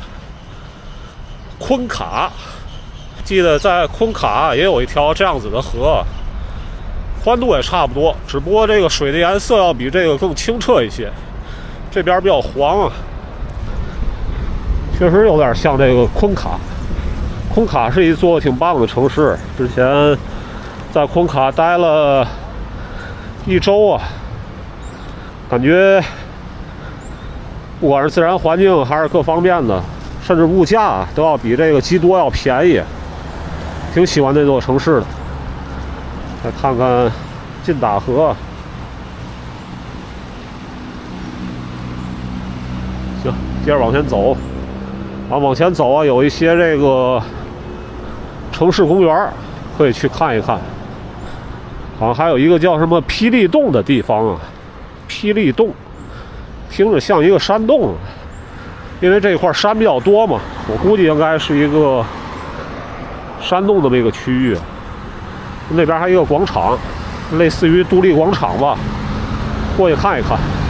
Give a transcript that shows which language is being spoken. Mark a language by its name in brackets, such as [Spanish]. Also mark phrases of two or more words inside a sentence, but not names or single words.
[Chinese] 昆卡。記得在昆卡也有一條這樣子的河，寬度也差不多，只不過這個水的顏色要比這個更清澈一些。這邊比較黃啊，確實有點像這個昆卡。昆卡是一座挺棒的城市，之前在昆卡待了1周啊，感覺不管是自然環境還是各方面的，甚至物價都要比這個基多要便宜，挺喜歡這座城市的。來看看劲打河。行，接着往前走。往前走啊，有一些這個城市公園可以去看一看。好像還有一個叫什麼霹靂洞的地方啊，霹靂洞。聽着像一個山洞，因為這塊山比較多嘛，我估計應該是一個山洞這麼一個區域。那邊還有一個廣場，類似於獨立廣場吧，過去看一看。